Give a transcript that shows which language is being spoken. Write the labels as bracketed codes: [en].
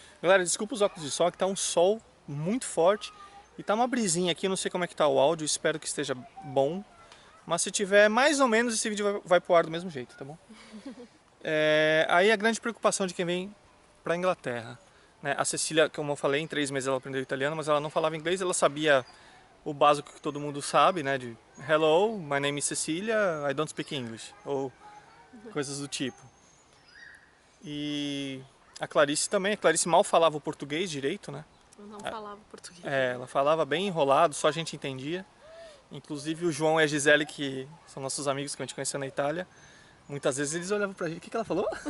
[pt] Galera, desculpa os óculos de sol, que tá um sol muito forte e tá uma brisinha aqui, eu não sei como é que tá o áudio, espero que esteja bom. Mas se tiver mais ou menos, esse vídeo vai pro ar do mesmo jeito, tá bom? Aí a grande preocupação de quem vem pra Inglaterra. Né? A Cecília, como eu falei, em 3 meses ela aprendeu italiano, mas ela não falava inglês, ela sabia o básico que todo mundo sabe, né? [en] De Hello, my name is Cecilia, I don't speak English. [pt] Ou coisas do tipo. E a Clarice mal falava o português direito, né? Eu não falava português. Ela falava bem enrolado, só a gente entendia. Inclusive o João e a Gisele, que são nossos amigos que a gente conheceu na Itália, muitas vezes eles olhavam pra gente, o que ela falou?